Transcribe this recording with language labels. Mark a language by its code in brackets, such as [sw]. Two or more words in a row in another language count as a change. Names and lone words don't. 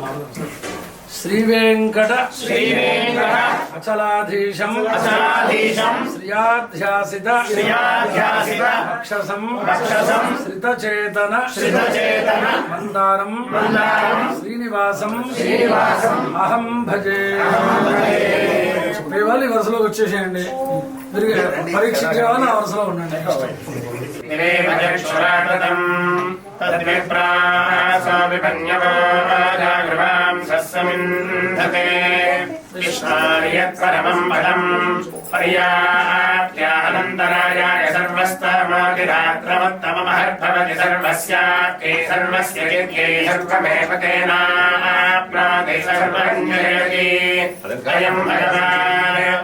[sa] శ్రీ వెంకట అచలాధీశం శ్రియాధ్యాసిత రాక్షసం శ్రితచేతన మందారం శ్రీనివాసం అహం భజే. [te] చెప్పేవాళ్ళు ఈ వరుసలోకి వచ్చేసేయండి. మీరు పరీక్షించే వాళ్ళు ఆ వరుసలో ఉండండి. [sa] दिवेव चक्षुराकृतम् तद्विप्रासो विपन्यवो जागृवां सस्समिन्धते विष्णार्यत्परमं पदम् पर्याप्त्यानन्तरायाय सर्वस्तमादिरात्रमुत्तममहर्भवति सर्वस्याप्ते सर्वस्य यज्ञे सर्वमेव तेनाप्नोति सर्वञ्जयति अयम् भगवान्